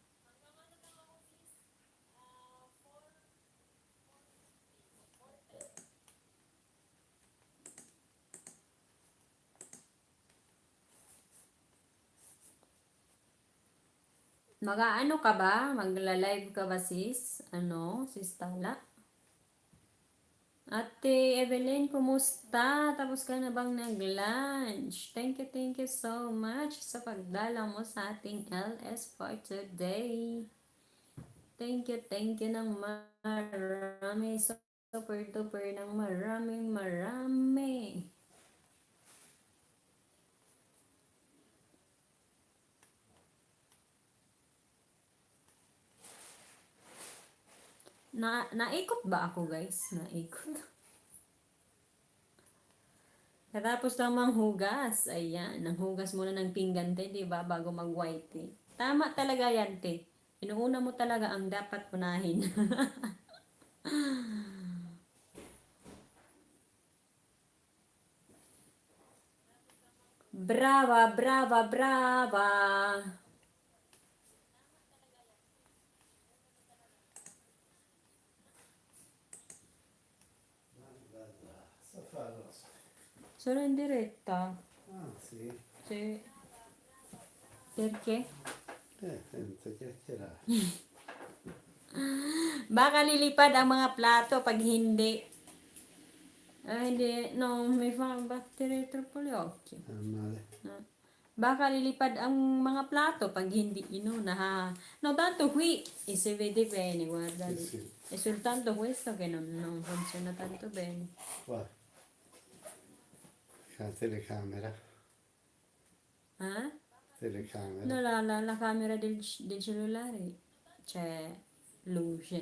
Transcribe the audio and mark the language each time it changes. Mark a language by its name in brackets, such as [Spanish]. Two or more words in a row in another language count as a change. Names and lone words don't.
[Filipino] Mag-aano ka ba? Magla-live ka ba, sis? Ano? Sis Tala? Ate Evelyn, kumusta? Tapos ka na bang nag-lunch? [English] Thank you so much [Filipino] sa pagdala mo sa ating [English] LS for today. Thank you [Filipino] ng marami. [English] Super duper [Filipino] ng marami. Naikot ba ako, guys? Naikot. Katapos lang hugas. Ayan, nanghugas muna ng pinggan, te, di ba? Bago mag-white tea. Tama talaga yan, te. Inuuna mo talaga ang dapat unahin. [Italian] Brava. Sta a fare, non so. Sono in diretta. Ah, sì. Sì. Perché? Sento chiacchierare. [Filipino] Baka lilipad ang mga plato pag hindi. Hindi. [Italian] No, mi fa battere troppo gli occhi. Male. No. [Filipino] Baka lilipad ang mga plato pag hindi inuna, ha? [Italian] No, tanto qui e si vede bene, guarda lì. Sì. È soltanto questo che non funziona tanto bene. Qua. La telecamera. Eh? Telecamera. No, la camera del cellulare c'è luce.